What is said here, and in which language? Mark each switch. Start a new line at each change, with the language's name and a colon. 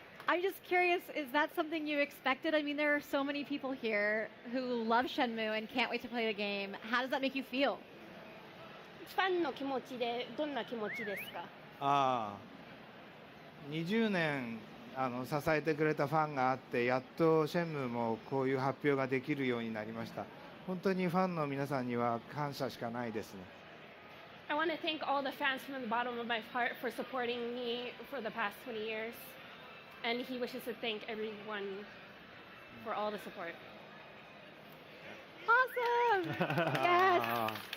English: I'm just curious, is that something you expected? I mean, there are so many people here who love Shenmue and can't wait to play the game. How does that make you feel?
Japanese: ファンの気持ちでどんな気持ちですか？ああ、20年支えてくれたファンがあって、やっとシェンムーもこういう発表ができるようになりました。本当にファンの皆さんには感謝しかないですね。
English: I want to thank all the fans from the bottom of my heart for supporting me for the past 20 years. And he wishes to thank everyone for all the support. Awesome! Yes!